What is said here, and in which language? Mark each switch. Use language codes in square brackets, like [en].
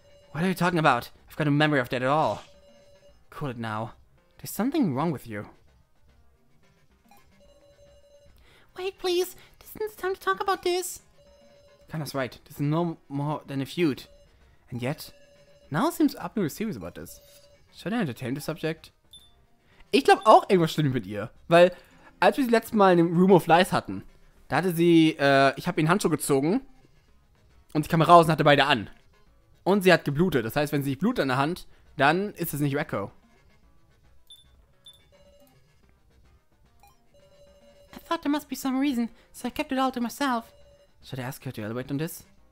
[en] What are you talking about? I've got no memory of that at all. Cool it now. There's something wrong with you. Wait, please. This isn't the time to talk about this. Kana's right. This is no more than a feud. And yet, now seems Abnur serious about this. Should I entertain the subject? [de] Ich glaube auch, irgendwas stimmt mit ihr. Weil, als wir sie letztes Mal in dem Room of Lies hatten, da hatte sie, ich habe ihren Handschuh gezogen und sie kam raus und hatte beide an. Und sie hat geblutet. Das heißt, wenn sie Blut an der Hand, dann ist es nicht Rekko. [en] I thought there must be some reason, so I kept it all to myself. Should I ask her to elaborate on this?